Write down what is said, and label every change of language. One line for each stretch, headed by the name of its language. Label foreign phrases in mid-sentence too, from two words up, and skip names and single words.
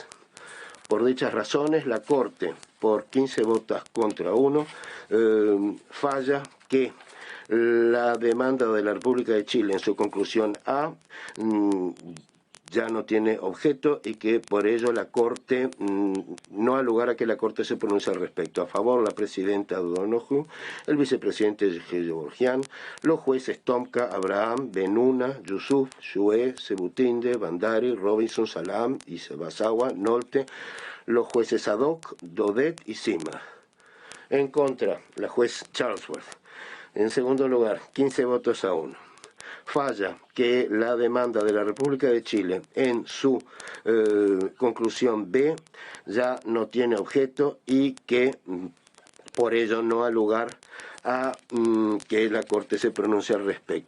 Spanish: Por dichas razones, la Corte, por 15 votos contra 1, falla que la demanda de la República de Chile en su conclusión A ya no tiene objeto y que por ello la Corte no ha lugar a que la Corte se pronuncie al respecto. A favor, la presidenta Donoghue, el vicepresidente Gevorgian, los jueces Tomka, Abraham, Benuna, Yusuf, Shue, Sebutinde, Bandari, Robinson, Salam, Ibasawa, Nolte, los jueces Adhoc, Daudet y Sima. En contra, la juez Charlesworth. En segundo lugar, 15 votos a 1. Falla que la demanda de la República de Chile en su conclusión B ya no tiene objeto y que por ello no ha lugar a que la Corte se pronuncie al respecto.